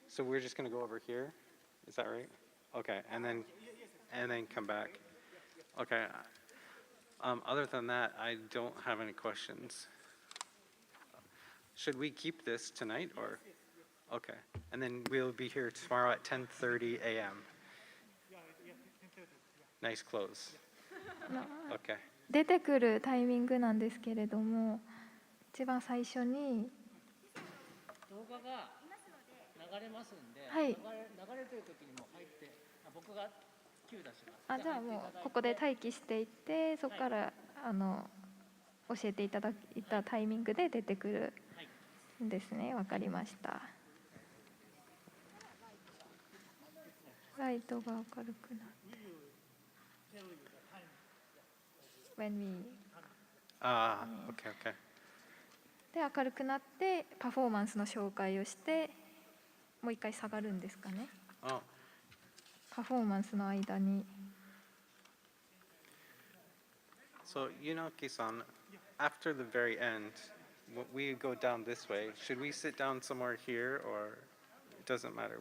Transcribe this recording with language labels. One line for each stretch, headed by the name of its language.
English: So we're just going to go over here? Is that right? Okay, and then come back. Okay. Other than that, I don't have any questions. Should we keep this tonight or? Okay, and then we'll be here tomorrow at 10:30 a.m. Nice clothes. Okay.
Japanese: 出てくるタイミングなんですけれども、一番最初に動画が流れますんで、はい、流れてる時にも入って、僕がキュー出します。じゃあもうここで待機していて、そこから教えていただいたタイミングで出てくるんですね。わかりました。ライトが明るくなって。
English: When we okay, okay.
Japanese: で明るくなってパフォーマンスの紹介をしてもう一回下がるんですかね。パフォーマンスの間に。
English: So Yunoki-san, after the very end, we go down this way. Should we sit down somewhere here, or it doesn't matter?